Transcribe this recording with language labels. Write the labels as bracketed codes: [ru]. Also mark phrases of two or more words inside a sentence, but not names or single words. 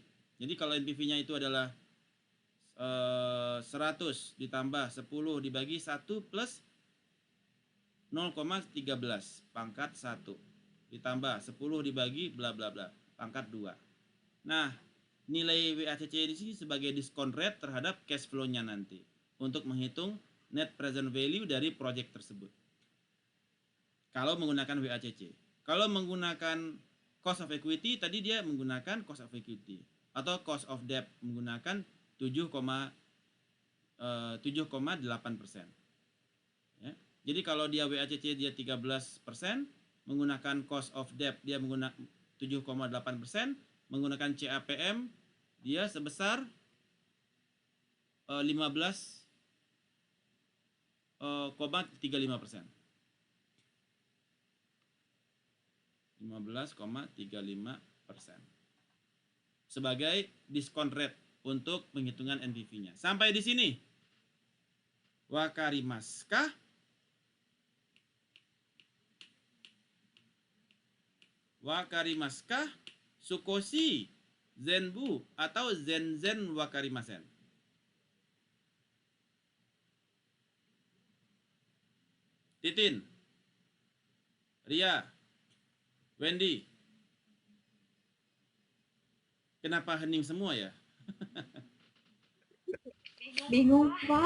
[id] Jadi kalau NPV-nya itu adalah 100 ditambah 10 dibagi 1 plus 0,13 pangkat 1 ditambah 10 dibagi bla bla bla pangkat 2. Nah, nilai WACC di sini sebagai [en] discount rate [id] terhadap [en] cash flow- [id] nya nanti untuk menghitung [en] net present value [id] dari project tersebut. Kalau menggunakan WACC. Kalau menggunakan [en] cost of equity, [id] tadi dia menggunakan [en] cost of equity [id] atau [en] cost of debt [id] menggunakan 7,8%. Ya. Jadi kalau dia WACC dia 13%, menggunakan [en] cost of debt [id] dia menggunakan 7,8%, menggunakan CAPM dia sebesar 15,35%. 15,35% sebagai [en] discount rate [id] untuk penghitungan NPV-nya. Sampai di sini. Wakarimaskah? Wakarimaskah? Sukoshi, Zenbu, atau [ja] 全然わかりません? [id] Titin, Ria, Wendy. Kenapa hening semua ya? Bingung, Pak.